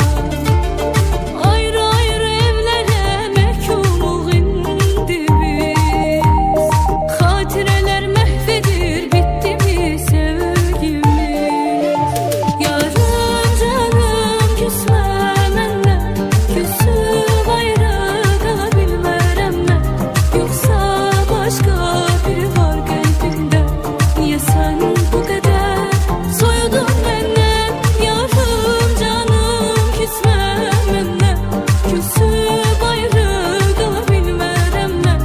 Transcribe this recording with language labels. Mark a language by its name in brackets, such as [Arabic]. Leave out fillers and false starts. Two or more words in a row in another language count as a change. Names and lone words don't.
[Azerbaijani] Ayrı ayrı evlərə məhkumuq indi biz. Xatirələr məhv edir, bitdi mi sevgimiz? Yarım canım küsmə mənlə, küsüb ayrı qalabilmərəm mən. [Turkish] Yoksa başka biri var kalbinde. Niye sen bu kadar soyundun benden? Yarım canım küsme benimle, küsüp ayrı kalabilmərəm mən.